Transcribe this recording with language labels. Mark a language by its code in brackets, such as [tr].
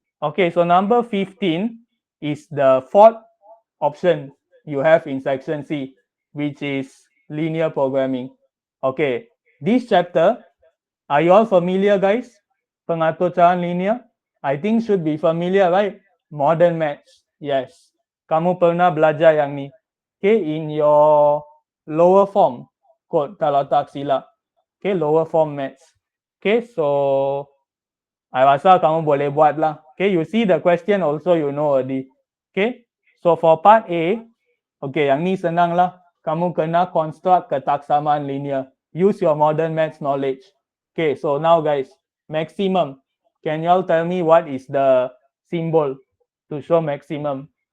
[en] Okay, so number 15 is the fourth option you have in section C, which is linear programming. Okay, this chapter, are you all familiar, guys? [ms] Pengaturan linear? [en] I think should be familiar, right? Modern maths. Yes. [ms] Kamu pernah belajar yang ni. [en] Okay, in your lower form, quote, [ms] kalau tak silap. [en] Okay, lower form maths. [ms] Okay, so I rasa kamu boleh buat lah. [en] Okay, you see the question also you know already. Okay, so for part A, okay, [ms] yang ni senang lah. Kamu kena construct ketaksamaan linear. [en] Use your modern maths knowledge. Okay, so now guys, maximum. Can you all tell me what is the symbol to show maximum?